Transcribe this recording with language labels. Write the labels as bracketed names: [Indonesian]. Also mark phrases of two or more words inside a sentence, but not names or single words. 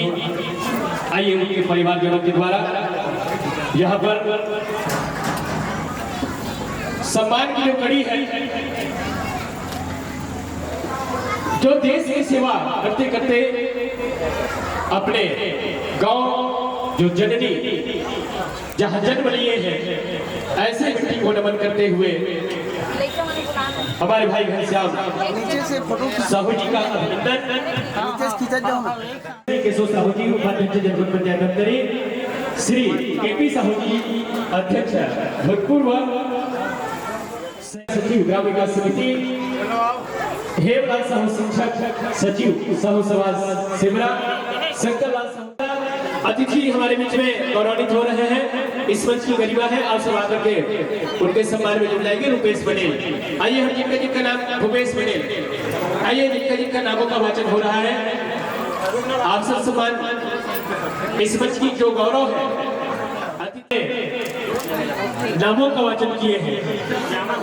[Hindi] आइए उनके परिवारजनों के द्वारा यहाँ पर सम्मान की जो कड़ी है, जो देश की सेवा करते करते अपने गांव जो जननी जहां जन्म लिए हैं, ऐसे व्यक्ति को नमन करते हुए हमारे भाई घनश्याम साहू जी का अभिनंदन। केशव साहू जी उपाध्यक्ष जनपद पंचायत धमतरी, श्री केपी साहू जी अध्यक्ष भूतपूर्व सचिव ग्राम विकास समिति, हेमलाल साहू शिक्षक सचिव साहू समाज सिमरा, शंकरलाल साहू अतिथि हमारे बीच में गौरवान्वित हो रहे हैं। इस मंच की गरिमा है, आप सब आकर के उनके सम्मान में जुड़ जाएंगे। रुपेश पटेल, आइए हम जिनका नाम भूपेश पटेल, आइए जिनका नामों का वाचन हो रहा है। आप सब सम्मान, इस मंच की जो गौरव है, अतिथि नामों का वाचन किए हैं।